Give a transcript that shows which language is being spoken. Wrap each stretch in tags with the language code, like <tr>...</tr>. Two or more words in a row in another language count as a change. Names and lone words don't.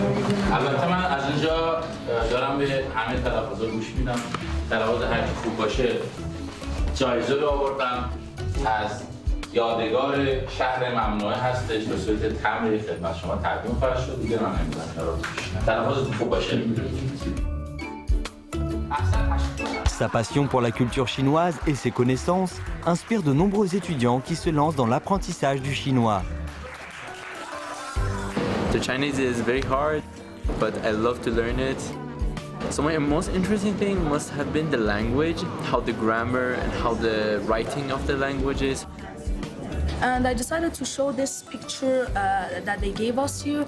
<fa>البته من از اینجا دارم به همه تلفظا گوش میدم. تلفظ هر کی خوب باشه جایزه رو آوردم. از یادگار شهر ممنوعه هستش به صورت تمر خدمت شما تقدیم خواهد شد. دیگه من نمیدونم اینا رو تلفظ خوب باشه.</fa> <fr>Sa passion pour la culture chinoise et ses connaissances inspirent de nombreux étudiants qui se lancent dans l'apprentissage du chinois.</fr> <en>The Chinese is very hard, but I love to learn it. So my most interesting thing must have been the language, how the grammar and how the writing of the language is. And I decided to show this picture that they gave us here.</en>